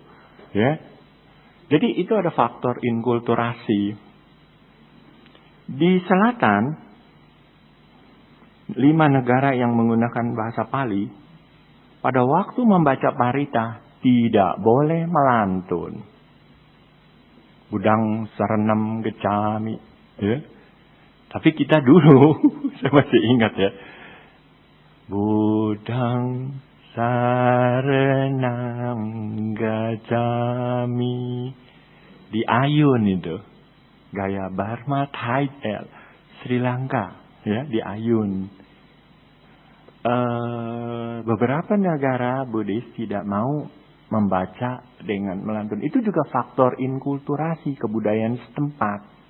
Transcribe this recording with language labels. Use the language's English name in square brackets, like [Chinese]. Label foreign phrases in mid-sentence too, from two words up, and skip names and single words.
[Indonesian] Ya. Jadi itu ada faktor inkulturasi. Di selatan 5 negara yang menggunakan bahasa Pali pada waktu membaca parita tidak boleh melantun. [Pali] Budang saranam gecami. [Indonesian] Ya. Tapi kita dulu, saya masih ingat ya. [Pali] Budang saranam gecami. [Indonesian] Di Ayun itu. Gaya Burma, Thai, Sri Lanka. Ya, di Ayun. Beberapa negara Buddhis tidak mau membaca dengan melantun. Itu juga faktor inkulturasi kebudayaan setempat.